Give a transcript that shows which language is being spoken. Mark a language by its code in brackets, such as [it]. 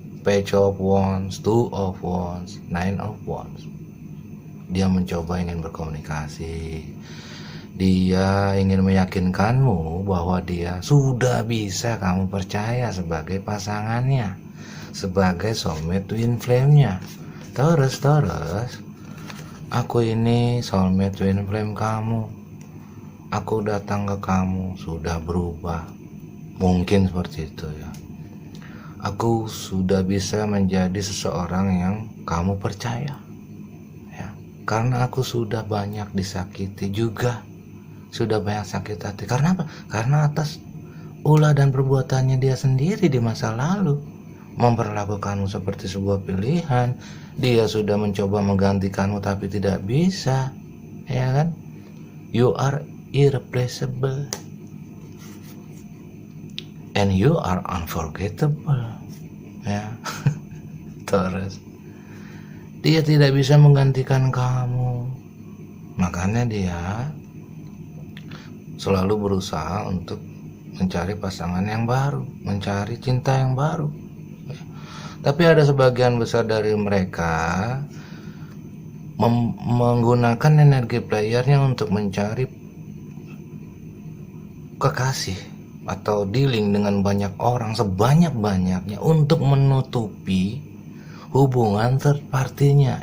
[en] Page of Wands, Two of Wands, Nine of Wands. [id] Dia mencoba ingin berkomunikasi. Dia ingin meyakinkanmu bahwa dia sudah bisa kamu percaya sebagai pasangannya, sebagai soulmate twin flame-nya. Taurus, aku ini soulmate twin flame kamu. Aku datang ke kamu sudah berubah. Mungkin seperti itu ya. Aku sudah bisa menjadi seseorang yang kamu percaya ya. Karena aku sudah banyak disakiti juga, sudah banyak sakit hati. Karena apa? Karena atas ulah dan perbuatannya dia sendiri di masa lalu, memperlakukanmu seperti sebuah pilihan. Dia sudah mencoba menggantikanmu tapi tidak bisa, ya kan? [en] You are irreplaceable and you are unforgettable ya. [id] Terus dia tidak bisa menggantikan kamu, makanya dia selalu berusaha untuk mencari pasangan yang baru, mencari cinta yang baru. Tapi ada sebagian besar dari mereka menggunakan energi playernya untuk mencari kekasih atau dealing dengan banyak orang sebanyak-banyaknya untuk menutupi hubungan third party-nya.